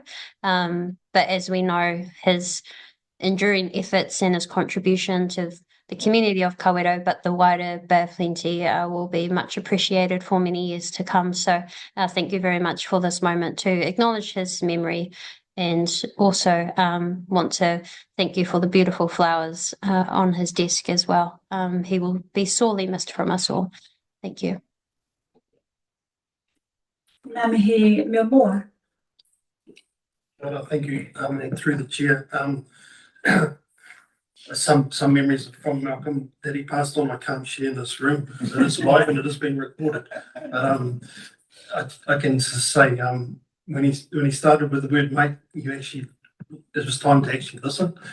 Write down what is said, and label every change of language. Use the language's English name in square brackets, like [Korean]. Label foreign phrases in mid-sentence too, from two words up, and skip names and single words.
[English] But as we know, his enduring efforts and his contribution to the community of Kawerau, but the wider Bay of Plenty, will be much appreciated for many years to come. So thank you very much for this moment to acknowledge his memory, and also want to thank you for the beautiful flowers on his desk as well. He will be sorely missed from us all. Thank you. [Māori] Ngā mihi Mia Moore. [English] Thank you, and through the chair. Some memories from Malcolm that he passed on I can't share in this room because it is live and it is being recorded. But I can just say when he started with the word mate, it was time to actually listen.